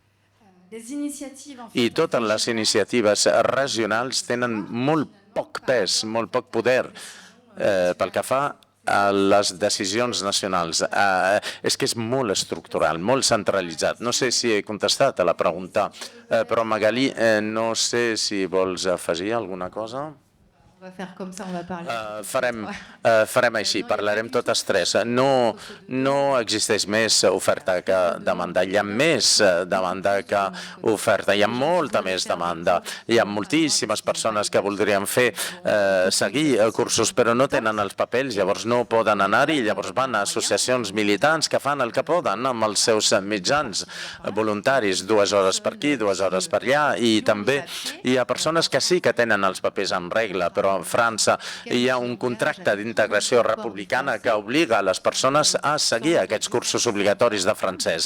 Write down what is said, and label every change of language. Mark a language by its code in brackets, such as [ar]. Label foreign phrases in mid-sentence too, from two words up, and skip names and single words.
[ca] totes les iniciatives regionals tenen molt poc pes, molt poc poder pel que fa a les decisions nacionals. És que és molt estructural, molt centralitzat. No sé si he contestat a la pregunta, però Magali, no sé si vols afegir alguna cosa. [fr] On va faire comme ça, on va parler. [ca] Farem així, parlarem totes 3. No existeix més oferta que demanda. Hi ha més demanda que oferta. Hi ha molta més demanda. Hi ha moltíssimes persones que voldrien seguir cursos, però no tenen els papers, llavors no poden anar-hi, llavors van a associacions militants que fan el que poden amb els seus mitjans voluntaris, 2 hores per aquí, 2 hores per allà, i també hi ha persones que sí que tenen els papers en regla, però a França hi ha un contracte d'integració republicana que obliga a les persones a seguir aquests cursos obligatoris de francès.